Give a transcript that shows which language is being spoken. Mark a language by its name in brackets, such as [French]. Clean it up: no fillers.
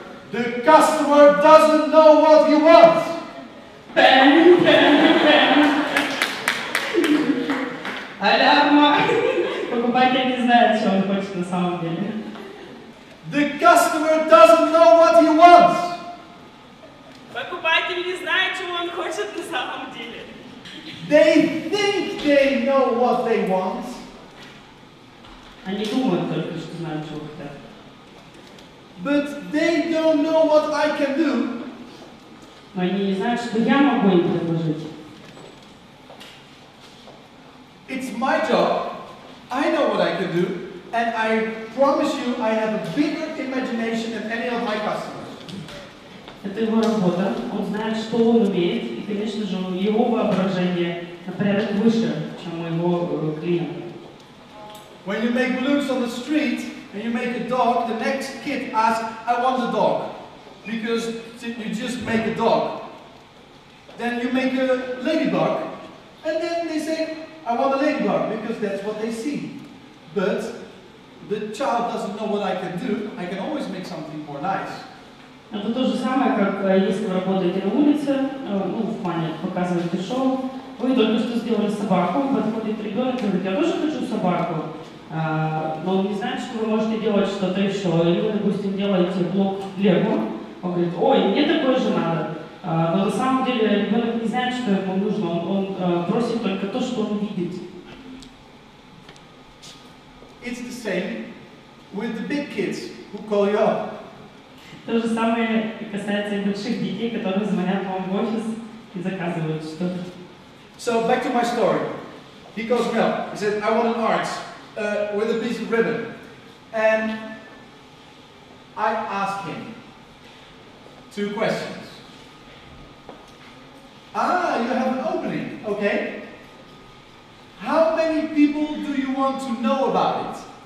[English] The customer doesn't know what he wants. Bam, bam, bam. Алярма! [Russian] покупатель не знает, что он хочет на самом деле. [English] The customer doesn't know what he wants. [Russian] Покупатель не знает, чего он хочет на самом деле. [English] They think they know what they want. [Russian] Они думают только, что знают, чего хотят. [English] But they don't know what I can do. [Russian] Но они не знают, что я могу им предложить. [English] It's my job. I know what I can do. And I promise you, I have a bigger imagination than any of my customers. [Russian] Это его работа. Он знает, что он умеет. И, конечно же, его воображение на порядок выше, чем у его клиента. [English] When you make balloons on the street and you make a dog, the next kid asks, I want a dog. Because you just make a dog. Then you make a ladybug. And then they say, I want a ladybug, because that's what they see. But the child doesn't know what I can do. I can always make something more nice. [Russian] Это то же самое, как если вы работаете на улице, ну, в плане показываете шоу, вы только что сделали собаку, подходит ребенок и говорит, я тоже хочу собаку, но он не знает, что вы можете делать что-то еще, или вы, допустим, делаете блок Лего, он говорит, ой, мне такое же надо, но на самом деле ребенок не знает, что ему нужно, он просит только то, что он видит. [English] It's the same with the big kids who call you up. [Russian] То же самое касается и больших детей, которые звонят вам в офис и заказывают что-то. [English] So back to my story. He calls me up. He said, I want an arch with a piece of ribbon. And I asked him 2 questions. Ah, you have an opening. Okay. How many people do you want to know about it?